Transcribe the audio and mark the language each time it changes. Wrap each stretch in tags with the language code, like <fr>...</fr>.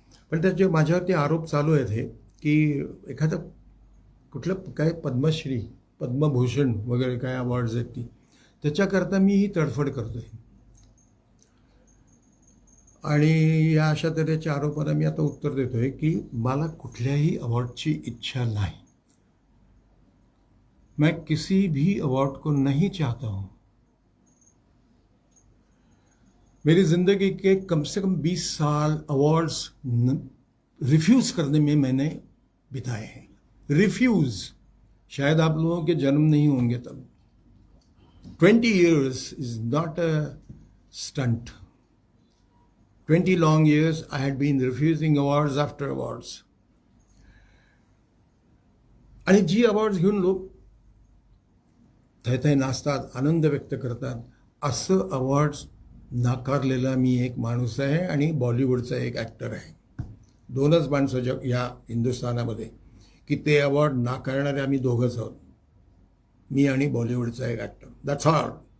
<mr>पण त्याचे माझ्यावरती आरोप चालू आहेत हे की एखादं कुठलं काय पद्मश्री, पद्मभूषण वगैरे काय अवॉर्ड्स आहेत ती, त्याच्याकरता मी ही तडफड करतोय. आणि या अशा तऱ्हेच्या आरोपाला मी आता उत्तर देतोय की मला कुठल्याही अवॉर्डची इच्छा नाही.</mr> <hi>मैं किसी भी अवार्ड को नहीं चाहता हूं. मेरी जिंदगी के कम से कम 20 साल अवार्ड्स रिफ्यूज करने में मैंने बिताए हैं. रिफ्यूज, शायद आप लोगों के जन्म नहीं होंगे तब.</hi> <en>20 years is not a stunt. 20 long years I had been refusing awards after awards.</en> <mr>आणि जी अवॉर्ड्स घेऊन लोक थैथय नाचतात, आनंद व्यक्त करतात, असं अवॉर्ड्स नाकारलेला मी एक माणूस आहे आणि बॉलिवूडचा एक ॲक्टर आहे. 2च माणसं जग या हिंदुस्थानामध्ये की ते अवॉर्ड नाकारणारे आम्ही दोघंच आहोत, मी आणि बॉलिवूडचा एक ॲक्टर.</mr> <en>That's all.</en>